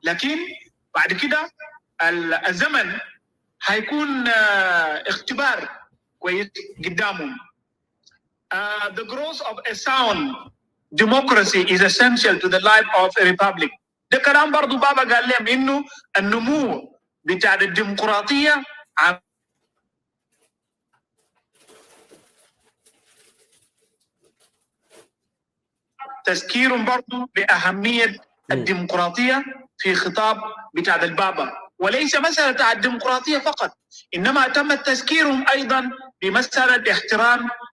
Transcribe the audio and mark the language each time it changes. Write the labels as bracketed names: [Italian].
[Arabic] لكن بعد كده الزمن هيكون اختبار كويس قدامهم. [English] The growth of a sound democracy is essential to the life of a republic. [Arabic] ده كلام برضو بابا قال لهم انه النمو بتاع الديمقراطية تذكير برضو بأهمية الديمقراطية في خطاب بتاع البابا، وليس مسألة الديمقراطية فقط، إنما تم تذكيرهم أيضا بمسألة احترام